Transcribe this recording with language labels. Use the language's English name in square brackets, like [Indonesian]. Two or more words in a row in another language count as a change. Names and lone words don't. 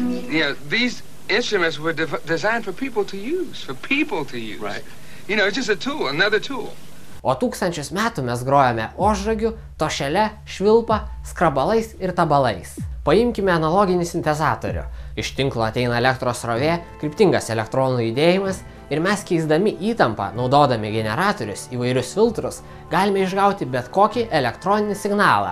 [English] These instruments were designed for people to use. Right. It's just a tool, another tool. [Lithuanian] O tūkstančius metų mes grojame ožragiu, tošele, švilpa, skrabalais ir tabalais. Paimkime analoginį sintezatorių. Iš tinklo ateina elektros srovė, kryptingas elektronų judėjimas ir mes keisdami įtampą, naudodami generatorius, įvairius filtrus, galime išgauti bet kokį elektroninį signalą.